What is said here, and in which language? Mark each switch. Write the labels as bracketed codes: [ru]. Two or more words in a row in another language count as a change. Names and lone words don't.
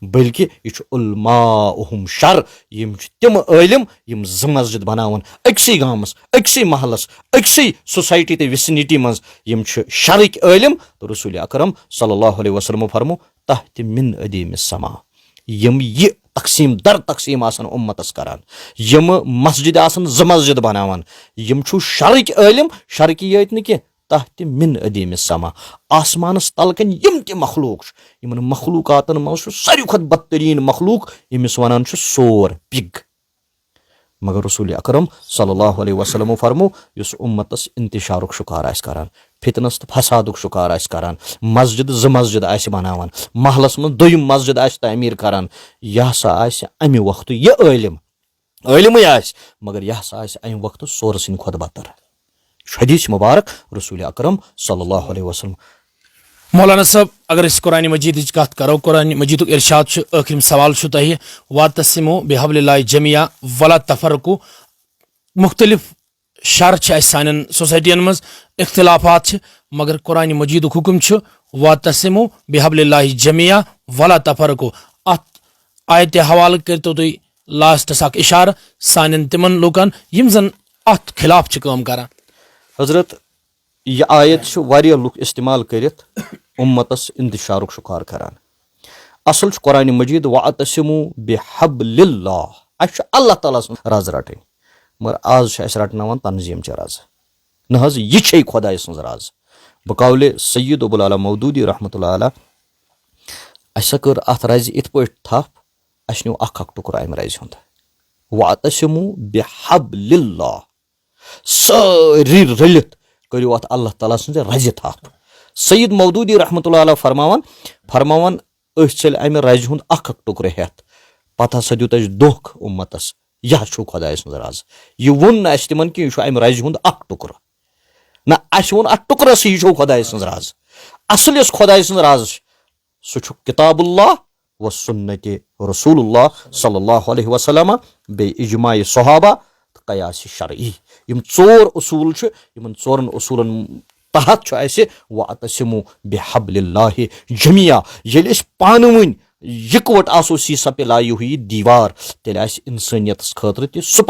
[ks] بلکہِ یہِ چھُ علماؤہم شر یِم چھِ تِم عٲلم یِم 2 مسجد بناوان أکسٕے گامس أکسٕے محلس أکسٕے سوسایٹی تہٕ وِسنِٹی منٛز یِم چھِ شرٕکۍ عٲلم تہٕ رسول اکرم [ar] صلی اللہ علیہ وسلمو [ks] فرمو تحتِ [ar] من ادیٖمِ السما [ks] یِم یہِ تقسیٖم در تقسیٖم آسان اُمتس کران یِم مسجد آسان 2 مسجد بناوان یِم چھُ شرٕکۍ عٲلم شرکہِ یٲتۍ نہٕ کینٛہہ [ar] تحت من ادیم السما [ks] آسمانس تلکن یم تہ مخلوق یمن مخلوقاتن مز ساروی کھت بدترین مخلوق یمس ونان سور پگ مگر رسول اکرم [ar] صلی اللہ علیہ وسلم [ks] فرمو اس امتس انتشارک شکار آس کران فتنس تو فسادک شکار آس کران مسجد مسجد آس بناوان محلس من دویم مسجد آس تعمیر کران یہ ہسا آس امہ وقت یہ عالمے آس مگر یہ ہسا آس امہ وقت سور سن کھت بدتر حدیث مبارک رسول اکرم [ar] صلی اللہ علیہ وسلم [ks] مولانا صاحب اگر اس قرآن مجید کت کرو قرآن مجید ارشاد آخرم سوال تہ [ar] وَاعْتَصِمُوا بِحَبْلِ اللہِ جَمِيعًا وَلَا تَفَرَّقُوا [ks] مختلف شر سان سوسائٹین مز اختلافات مگر قرآن مجید حکم [ar] وَاعْتَصِمُوا بِحَبْلِ اللہِ جَمِيعًا وَلَا تَفَرَّقُوا [ks] ات آیت حوالہ کرتو تُہۍ لاسٹس اکھ اشارہ سانن تمن لوکن یم زن ات خلاف کٲم کران حضرت یہ آیت واریاہ لُکھ استعمال کرت امتس انتشارک شکار کران اصل قرآن مجید [ar] وَاعْتَصِمُوا بِحَبْلِ اللہِ [ks] اس اللہ تعالیٰ سن رز رٹن مگر آز اس رٹناوان تنظیم چہ رز نہ حظ یہ چھ خدائے سن رز بقول سید ابو العلا مودودی [ar] رحمۃ اللہ علیہ [ks] اسا کر ات رز ات پٲٹھۍ تھپ اس نیو اکھ ٹکر امہ رزِ ہُنٛد [ar] وَاعْتَصِمُوا بِحَبْلِ اللہِ [ks] سٲری رٔلِتھ کٔرِو ات اللہ تعالیٰ سٕنٛزِ رزِ تھپ سید مودودی [ar] رحمۃ اللہ علیہ [ks] فرماوان أسۍ ژٔلۍ امہِ رزِ ہُنٛد اکھ ٹُکرٕ ہٮ۪تھ پتہٕ ہسا دیُت اسہِ دھوکھ امتس یہ چھُ خۄداے سُنٛد رز یہ ووٚن نہٕ اسہِ تِمن کہِ یہِ چھُ امہِ رزِ ہُنٛد اکھ ٹُکرٕ نہ اسہِ ووٚن اتھ ٹُکرسٕے یہِ چھُ خۄداے سٕنٛز رز اصل یۄس خۄداے سٕنٛز رز چھِ سُہ چھُ [ar] کتاب اللہ و سنتِ رسول اللہ صلی اللہ علیہ وسلم [ks] بیٚیہِ اجماع صحابہ تہٕ قیاس شرعی یم ژور اصوٗل چھِ یمن ژورن اصوٗلن تحت چھُ اسہِ [ar] وَاعْتَصِمُوا بِحَبْلِ اللہِ جَمِيعًا [ks] ییٚلہِ أسۍ پانہٕ ؤنۍ یِکوٹ آسو سیٖسا لایہِ ہوٗ یہِ دیٖوار تیٚلہِ آسہِ اِنسٲنیتس خٲطرٕ تہِ